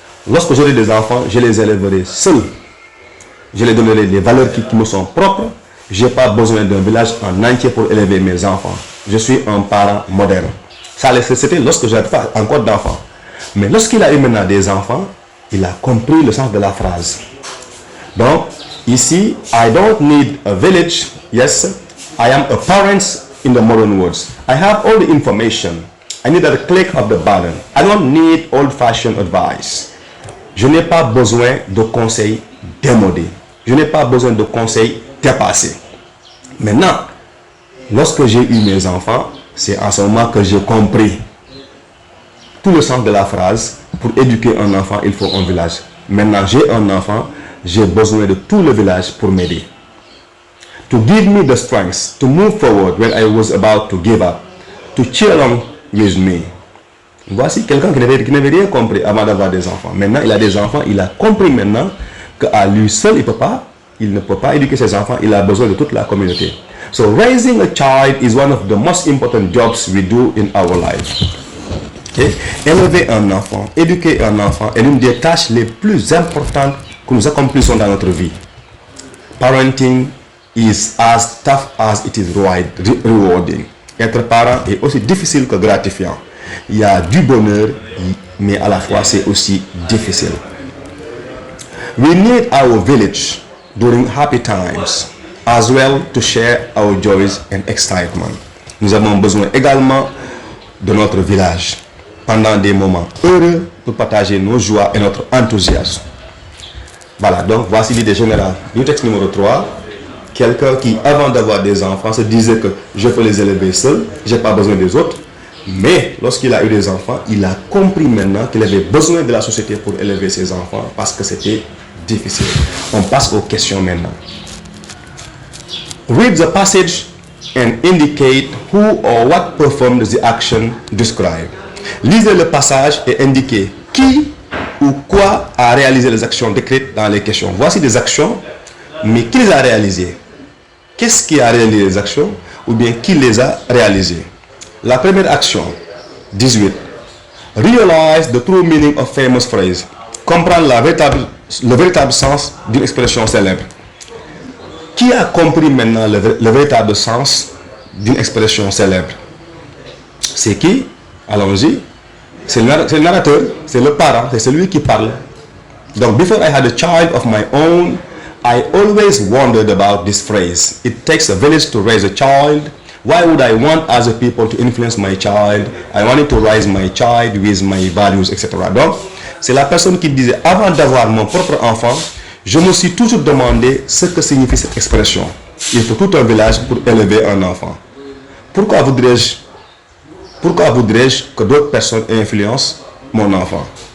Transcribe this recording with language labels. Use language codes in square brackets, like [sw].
[fr] Lorsque j'aurai des enfants, je les élèverai seul. Je les donnerai les valeurs qui me sont propres. Je n'ai pas besoin d'un village en entier pour élever mes enfants. Je suis un parent moderne. Ça, c'était lorsque je n'avais pas encore d'enfants. Mais lorsqu'il a eu maintenant des enfants, il a compris le sens de la phrase. Donc, ici, [en] I don't need a village. Yes, I am a parent in the modern words. I have all the information. I need a click of the button. I don't need old-fashioned advice. [fr] Je n'ai pas besoin de conseils démodés. Je n'ai pas besoin de conseils dépassés. Maintenant, lorsque j'ai eu mes enfants, c'est en ce moment que j'ai compris tout le sens de la phrase. Pour éduquer un enfant, il faut un village. Maintenant, j'ai un enfant, j'ai besoin de tout le village pour m'aider. [en] To give me the strength to move forward when I was about to give up. To cheer along with me. [fr] Voici quelqu'un qui n'avait rien compris avant d'avoir des enfants. Maintenant, il a des enfants, il a compris maintenant qu'à lui seul, il ne peut pas éduquer ses enfants, il a besoin de toute la communauté. [en] So, raising a child is one of the most important jobs we do in our life. Okay? [fr] Élever un enfant, éduquer un enfant est l'une des tâches les plus importantes que nous accomplissons dans notre vie. [en] Parenting is as tough as it is rewarding. [fr] Être parent est aussi difficile que gratifiant. Il y a du bonheur, mais à la fois c'est aussi difficile. [en] We need our village during happy times as well to share our joys and excitement. [fr] Nous avons besoin également de notre village pendant des moments heureux pour partager nos joies et notre enthousiasme. Voilà, donc voici l'idée générale du texte numéro 3. Quelqu'un qui, avant d'avoir des enfants, se disait que je peux les élever seul, je n'ai pas besoin des autres. Mais lorsqu'il a eu des enfants, il a compris maintenant qu'il avait besoin de la société pour élever ses enfants parce que c'était difficile. On passe aux questions maintenant. [en] Read the passage and indicate who or what performed the action described. [fr] Lisez le passage et indiquez qui ou quoi a réalisé les actions décrites dans les questions. Voici des actions, mais qui les a réalisées? Qu'est-ce qui a réalisé les actions ou bien qui les a réalisées? La première action, 18. [en] Realize the true meaning of famous phrase. [fr] Comprendre le véritable sens d'une expression célèbre. Qui a compris maintenant le véritable sens d'une expression célèbre? C'est qui? Allons-y. C'est le narrateur, c'est le parent, c'est celui qui parle. [en] Donc, before I had a child of my own, I always wondered about this phrase. It takes a village to raise a child. Why would I want other people to influence my child? I wanted to raise my child with my values, etc. [fr] Donc, c'est la personne qui disait, avant d'avoir mon propre enfant, je me suis toujours demandé ce que signifie cette expression. Il faut tout un village pour élever un enfant. Pourquoi voudrais-je que d'autres personnes influencent mon enfant?